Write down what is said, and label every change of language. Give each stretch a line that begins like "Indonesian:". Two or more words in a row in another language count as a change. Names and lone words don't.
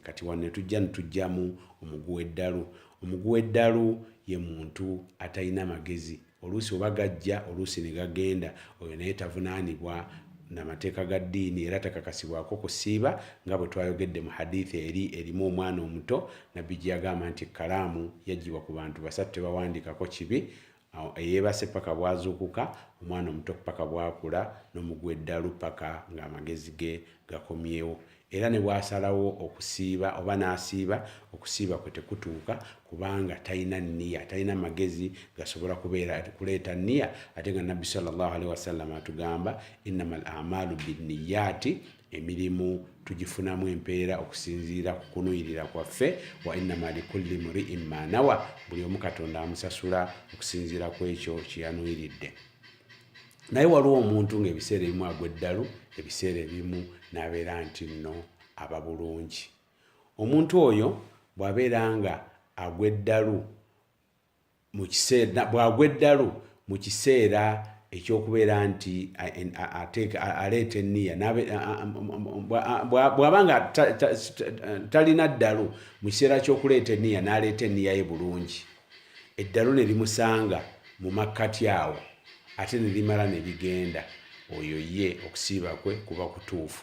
Ganda: Kati wano netujjamu omuguwa eddalu. Omuguwa eddalu ye muntu atalina magezi, oluusi oba gajja oluusi ne gagenda, oyo naye tavunaanibwa n'amateeka ga ddiini era takakasibwako kusiiba, nga bwe twayogedde mu hadithi erimu omwana omuto nabbi gye yagamba nti kalaamu yaggyibwa ku bantu basatu tebawandiikako kibi, eyeebase paka bwazuukuka, omwana omuto paka bwakula, n'omuguwa eddalu paka ng'amagezi ge gakomyewo. Era ne bwasalawo okusiiba oba n'asiiba, okusiiba kwe tekutuuka kubanga talina nniya, talina magezi gasobola kuleeta nniya. Ate nga nabbi
Arabic: صلى الله عليه وسلم
Ganda: atugamba
Arabic: إنما الأعمال بالنيات,
Ganda: emirimu tugifunamu empeera okusinziira ku kunuuyirira kwaffe,
Arabic: وإنما لكل امرئ ما نوى,
Ganda: buli omu Katonda amusasula okusinziira ku ekyo kye yanuuyiridde. Naye waliwo omuntu ng'ebiseera ebimu agwa eddalu, ebiseera ebimu n'abeera nti nno aba bulungi. Omuntu oyo bw'abeera nga agwa eddalu bw'agwa eddalu mu kiseera ekyokubeera nti aleeta enniya, bw'aba nga talina ddalu mu kiseera ky'okuleeta enniya n'aleeta enniya ye bulungi, eddalu ne limusanga mu makkati awo ate ne limala ne ligenda, oyo ye okusiiba kwe kuba kutuufu.